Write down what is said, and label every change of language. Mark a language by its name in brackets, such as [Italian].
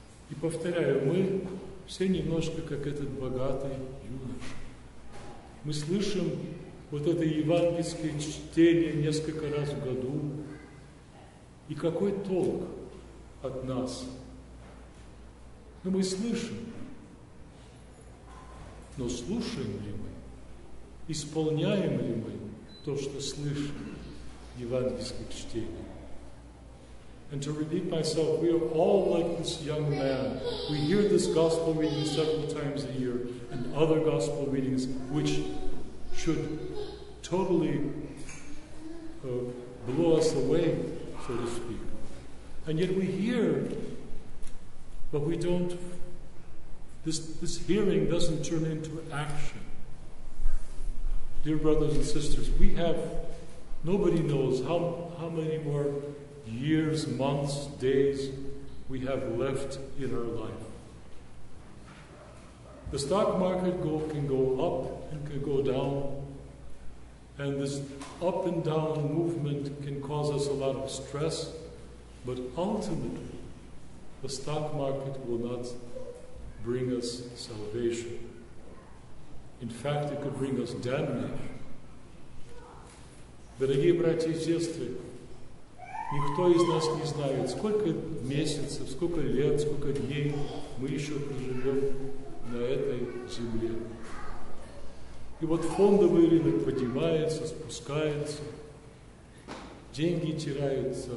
[Russian] И повторяю, мы все немножко как этот богатый юноша. Мы слышим вот это евангельское чтение несколько раз в году. И какой толк от нас? Ну, мы слышим, но слушаем ли мы? Исполняем ли мы то, что слышим в евангельских чтениях? [English] And to repeat myself, we are all like this young man. We hear this gospel reading several times a year and other gospel readings which should totally blow us away, so to speak. And yet we hear, but we don't, this hearing doesn't turn into action. Dear brothers and sisters, nobody knows how many more years, months, days we have left in our life. The stock market can go up and can go down, and this up and down movement can cause us a lot of stress, but ultimately the stock market will not bring us salvation. In fact, it could bring us damnation. [Russian] Дорогие братья и сестры, никто из нас не знает, сколько месяцев, сколько лет, сколько дней мы еще проживем на этой земле. И вот фондовый рынок поднимается, спускается, деньги теряют